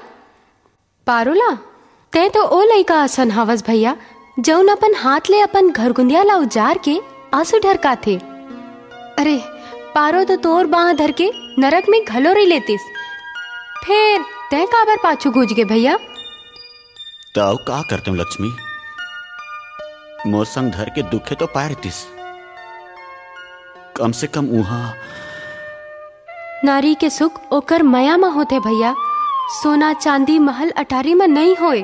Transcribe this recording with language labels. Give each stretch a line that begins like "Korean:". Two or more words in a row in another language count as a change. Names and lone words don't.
Chhattisgarhi: पारुला ते तो ओ लइका असन हवस भैया, जौन अपन हाथ ले अपन घरगुंदिया ला उजार के आंसू ढरका थे। अरे पारो तो तोर बाह धर के नरक में घलोरी लेतिस, फिर तय काबर पाछू गूंज गे भैया? ताऊ का करते हूँ लक्ष्मी, मोर संग धर के दुखे तो पाए रहतीस, कम से कम उहा। नारी के सुख ओकर मया में होते भैया, सोना चांदी महल अटारी में नहीं होए।